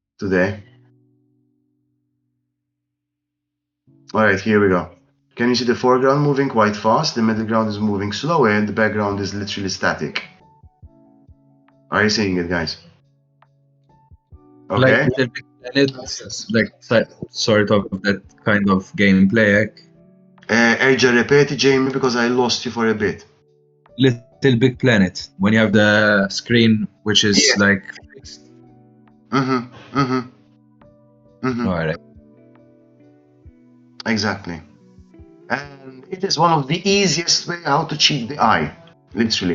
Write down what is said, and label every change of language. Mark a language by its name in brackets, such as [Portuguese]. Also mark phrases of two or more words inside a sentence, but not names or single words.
[English] today. All right, here we go. Can you see the foreground moving quite fast? The middle ground is moving slower, and the background is literally static. Are you seeing it, guys? Okay. Like Little Big Planet, like sort of that kind of gameplay. [Maltese] Erja, repeti, Jamie, [English] because I lost you for a bit. Little Big Planet, when you have the screen which is like fixed. Alright. Exactly. And it is one of the easiest way how to cheat the eye, literally.